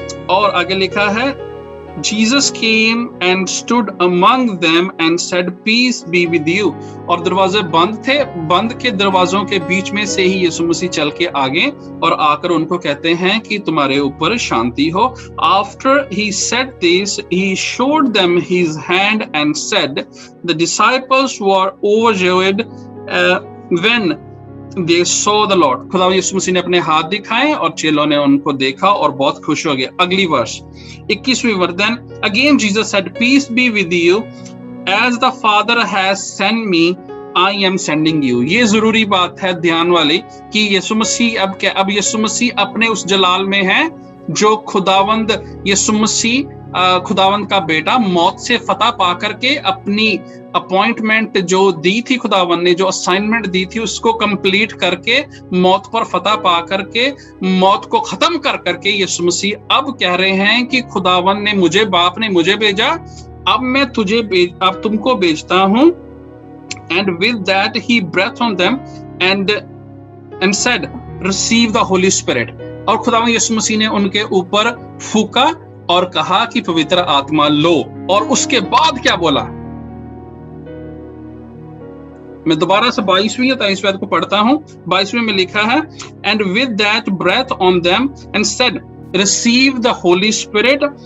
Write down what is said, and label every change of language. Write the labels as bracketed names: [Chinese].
[Hindi] और आगे लिखा है, [English] Jesus came and stood among them and said, Peace be with you. [Hindi] और दरवाजे बंद थे, बंद के दरवाजों के बीच में से ही यीशु मसीह चल के आगे और आकर उनको कहते हैं कि तुम्हारे ऊपर शांति हो। [English] After he said this, he showed them his hand and said, the disciples were overjoyed when they saw the Lord. [Hindi] खुदा यीशु मसीह ने अपने हाथ दिखाए और चेलों ने उनको देखा और बहुत खुश हो गए। अगली वर्ष 21वीं वर्ष, [English] then again Jesus said, peace be with you, as the Father has sent me, I am sending you. [Hindi] ये जरूरी बात है ध्यान वाली कि यीशु मसीह अब यीशु मसीह अपने उस जलाल में है जो खुदावंद यीशु मसीह खुदावंद का बेटा मौत से फतह पा करके अपनी अपॉइंटमेंट जो दी थी, खुदावंद ने जो असाइनमेंट दी थी उसको कंप्लीट करके मौत पर फतह पा करके मौत को खत्म कर करके यीशु मसीह अब कह रहे हैं कि खुदावंद ने मुझे, बाप ने मुझे भेजा, अब मैं अब तुमको भेजता हूं। [English] And with that he breathed on them and said, receive the Holy Spirit. [Hindi] और खुदावंद यीशु मसीह ने उनके ऊपर फूका और कहा कि पवित्र आत्मा लो। और उसके बाद क्या बोला? मैं दोबारा से 22वीं या 23वीं को पढ़ता हूं। 22वीं में लिखा है, [English] and with that breath on them and said, receive the Holy Spirit.